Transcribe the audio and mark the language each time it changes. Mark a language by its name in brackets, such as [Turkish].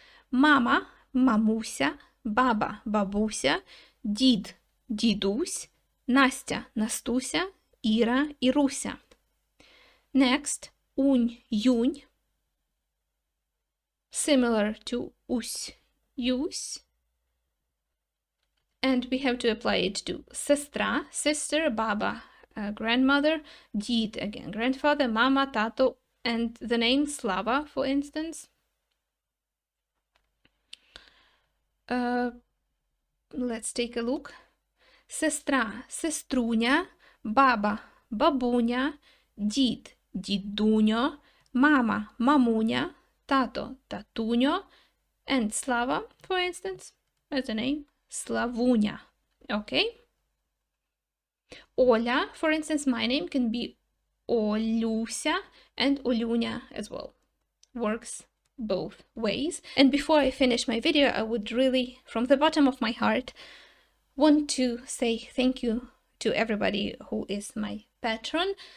[Ukrainian] Mama, мамуся, баба, бабуся, дід, дідусь, Настя, Настуся, Іра, Іруся. Next, унь, юнь. [English] Similar to усь, юсь. And we have to apply it to сестра, sister, баба, grandmother, дід, again, grandfather, mama, tato, and the name Slava, for instance. Let's take a look. [Ukrainian] Сестра, сеструня, баба, бабуня, дід, дідуньо, мама, мамуня, тато, татуньо, and Slava, [English] for instance, as a name, [Ukrainian] Slavunya. [English] Okay? Оля, for instance, my name can be Olusia and Olunya as well. Works both ways. And before I finish my video, I would really, from the bottom of my heart, want to say thank you to everybody who is my patron.